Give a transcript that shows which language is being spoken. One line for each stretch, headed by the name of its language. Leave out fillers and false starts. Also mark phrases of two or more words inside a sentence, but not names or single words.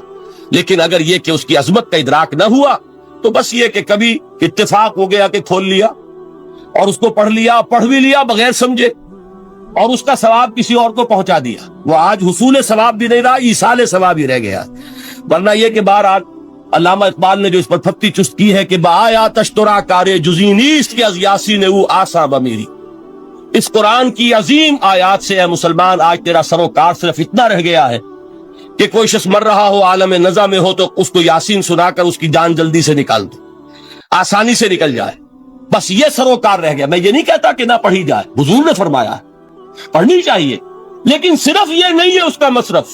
Urdu: لیکن اگر یہ کہ اس کی عظمت کا ادراک نہ ہوا تو بس یہ کہ کبھی اتفاق ہو گیا کہ کھول لیا اور اس کو پڑھ لیا، پڑھ بھی لیا بغیر سمجھے، اور اس کا ثواب کسی اور کو پہنچا دیا۔ وہ آج حصول ثواب بھی نہیں رہا، ایصال ثواب ہی رہ گیا۔ ورنہ یہ کہ بہرحال علامہ اقبال نے جو اس پر پھپتی چست کی ہے کہ
Persian: بایا تشترا کارے جزی نیست کے از یاسین او آساں بمیری،
Urdu: اس قرآن کی عظیم آیات سے اے مسلمان آج تیرا سروکار صرف اتنا رہ گیا ہے کہ کوئی شخص مر رہا ہو، عالم نزا میں ہو، تو اس کو یاسین سنا کر اس کی جان جلدی سے نکال دو، آسانی سے نکل جائے، بس یہ سروکار رہ گیا۔ میں یہ نہیں کہتا کہ نہ پڑھی جائے، حضور نے فرمایا ہے پڑھنی چاہیے، لیکن صرف یہ نہیں ہے اس کا مصرف۔